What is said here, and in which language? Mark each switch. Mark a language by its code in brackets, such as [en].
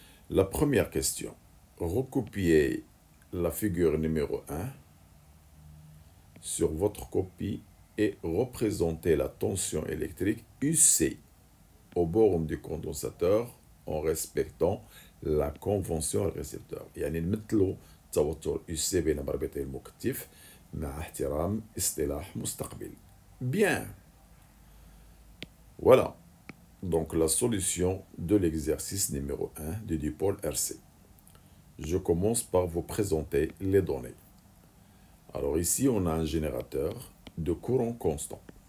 [fr] La première question. Recopiez la figure numéro 1 sur votre copie et représentez la tension électrique UC aux bornes du condensateur en respectant la convention récepteur. [ar] يعني نمثلوا توتر UC بين مربطي المكثف مع احترام اصطلاح مستقبل. [fr] Bien. Voilà. Donc la solution de l'exercice numéro 1 du dipôle RC. Je commence par vous présenter les données. Alors ici, on a un générateur de courant constant.